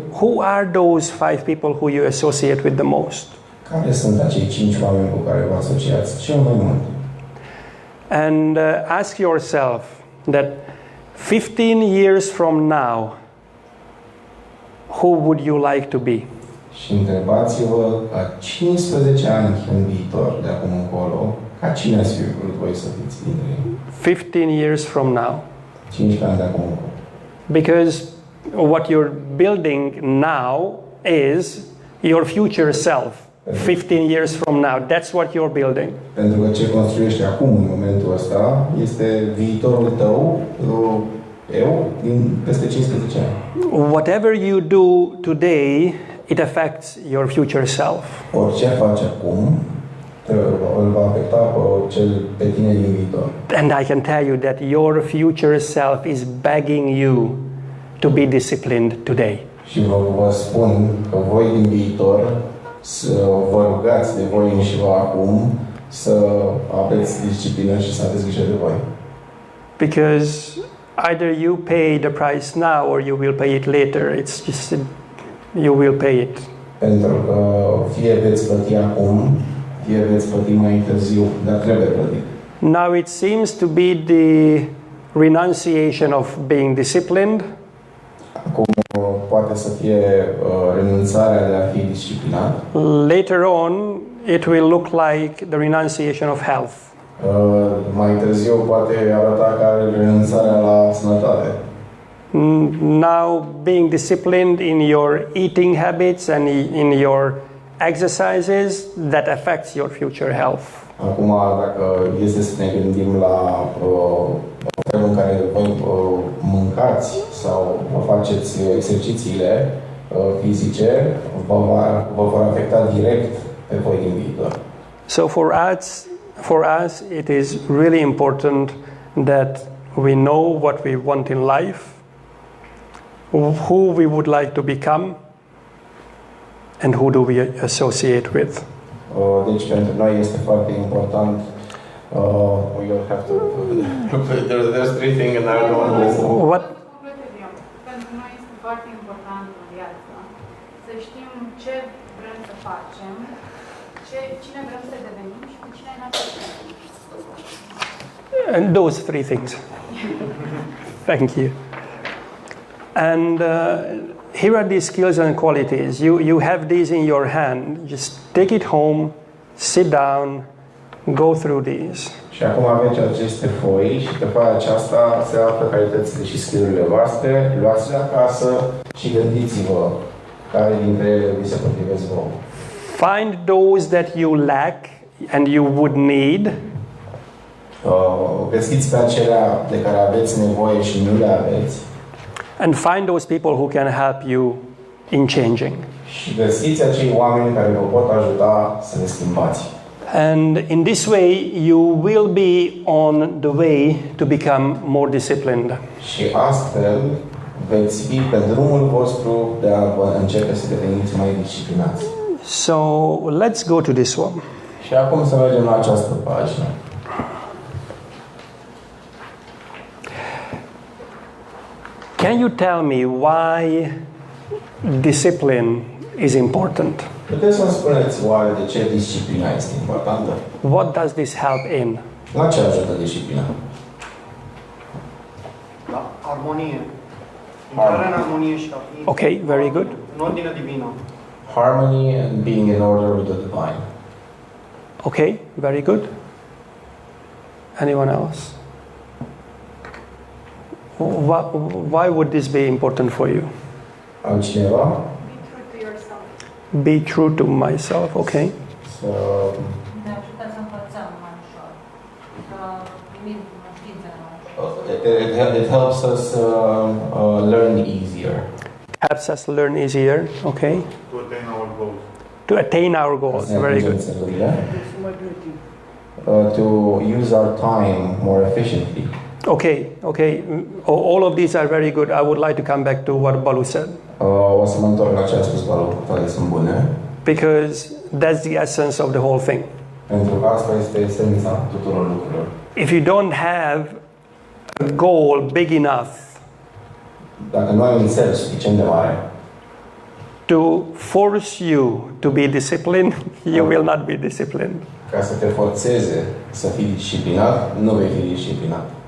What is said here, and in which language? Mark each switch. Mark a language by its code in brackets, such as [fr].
[en] Who are those 5 people who you associate with the most? [ro] Care sunt acei 5 oameni cu care vă asociați cel mai mult? [en] And ask yourself that 15 years from now, who would you like to be? [ro] Și întrebați-vă la 15 ani în viitor, de acum încolo, ca cine ați fi vrut voi să fiți dintre ei? [en] 15 years from now. [ro] 15 ani de acum încolo. [en] Because what you're building now is your future self. 15 years from now, that's what you're building. [ro] Pentru că ce construiești acum, în momentul ăsta, este viitorul tău, eu, din peste 15 ani. [en] Whatever you do today, it affects your future self. [ro] Orice faci acum, îl va afecta pe tine din viitor. [en] And I can tell you that your future self is begging you to be disciplined today. [ro] Și vă spun că voi din viitor să vă rugați de voi înși vă acum să aveți disciplină și să aveți grijă de voi. [en] Because either you pay the price now or you will pay it later. It's just you will pay it. [ro] Pentru că fie veți plăti acum, fie veți plăti mai târziu, dar trebuie plătit. [en] Now it seems to be the renunciation of being disciplined. [ro] Acum poate să fie renunțarea de a fi disciplinat. [en] Later on, it will look like the renunciation of health. [ro] Mai târziu poate arăta ca renunțarea la sănătate. [en] Now, being disciplined in your eating habits and in your exercises, that affects your future health. [ro] Acum, dacă este să ne gândim la felul în care voi mâncați sau vă faceți exercițiile fizice, vă vor afecta direct pe voi din viitor. [en] So for us, it is really important that we know what we want in life, who we would like to become, and who do we associate with. [ro] Deci pentru noi este foarte important. [en] We don't have to. There's 3 things and I don't know. What? [ro] Pentru noi este foarte important în viață să știm ce vrem să facem, cine vrem să devenim și cu cine ne asociem. [en] And those 3 things. Thank you. And here are these skills and qualities. You have these in your hand. Just take it home, sit down, Go through these. [ro] Și acum aveți aceste foi și pe foaia aceasta se află calitățile și skill-urile voastre. Luați-le acasă și gândiți-vă care dintre ele vi se potrivesc vouă. [en] Find those that you lack and you would need. [ro] Găsiți pe acelea de care aveți nevoie și nu le aveți. [en] And find those people who can help you in changing. [ro] Și găsiți acei oameni care vă pot ajuta să le schimbați. [en] And in this way, you will be on the way to become more disciplined. [ro] Și astfel veți fi pe drumul vostru de a începe să deveniți mai disciplinați. [en] So let's go to this one. [ro] Și acum să mergem la această pagină. [en] Can you tell me why discipline is important? [ro] Puteți să-mi spuneți oare de ce disciplina este importantă? [en] What does this help in? [ro] La ce ajută disciplina? La armonie. Intrarea în armonie și a fi [en] Okay, very good. [ro] în ordine divină. [en] Harmony and being in order with the divine. Okay, very good. Anyone else? Why would this be important for you? [ro] Altcineva? [en] Be true to yourself. Be true to myself, okay. [ro] Să Ne ajută să învățăm mai ușor. Să primim cunoștințele mai ușor. [en] it helps us learn easier. Helps us learn easier, okay. To attain our goals. To attain our goals, very good. To use our time more efficiently. Okay, okay. All of these are very good. I would like to come back to what Balu said. [ro] O să mă întorc la ce a spus Balu, toate sunt bune. [en] Because that's the essence of the whole thing. [ro] Pentru că asta este esența tuturor lucrurilor. [en] If you don't have a goal big enough [ro] Dacă nu ai un cel suficient de mare [en] to force you to be disciplined, you will not be disciplined. [ro] ca să te forțeze să fii disciplinat, nu vei fi disciplinat.